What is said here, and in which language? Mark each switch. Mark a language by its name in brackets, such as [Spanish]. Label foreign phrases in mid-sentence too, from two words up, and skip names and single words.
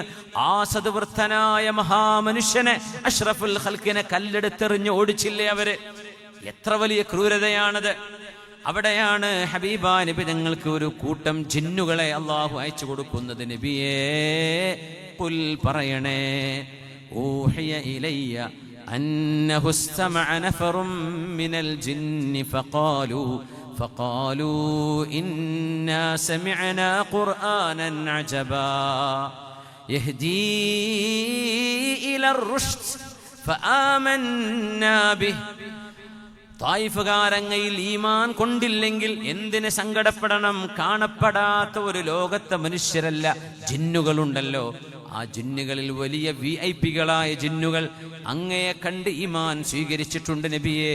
[Malayalam] ആ സദ്വൃത്തനായ മഹാമനുഷ്യനെ, അഷ്റഫുൽ ഖൽഖിനെ കല്ലെടുത്തെറിഞ്ഞു ഓടിച്ചില്ലേ അവര്? എത്ര വലിയ ക്രൂരതയാണത്! അവിടെയാണ് ഹബീബ നബി തങ്ങൾക്ക് ഒരു കൂട്ടം ജിന്നുകളെ അള്ളാഹു അയച്ചു കൊടുക്കുന്നത്. നബിയേ, ഖുൽ പറയണേ, [Arabic] أوحي إلي أنه استمع نفر من الجن فقالوا إنا سمعنا قرآنا عجبا يهدي إلى الرشد فآمنا به. [Malayalam] തായിഫുകാരങ്ങയിൽ ഈമാൻ കൊണ്ടില്ലെങ്കിൽ എന്തിന് സങ്കടപ്പെടണം? കാണപ്പെടാത്ത ഒരു ലോകത്തെ മനുഷ്യരല്ല, ജിന്നുകളുണ്ടല്ലോ. ആ ജിന്നുകളിൽ വലിയ VIP-കളായ ജിന്നുകൾ അങ്ങയെ കണ്ട് ഈമാൻ സ്വീകരിച്ചിട്ടുണ്ട് നബിയെ.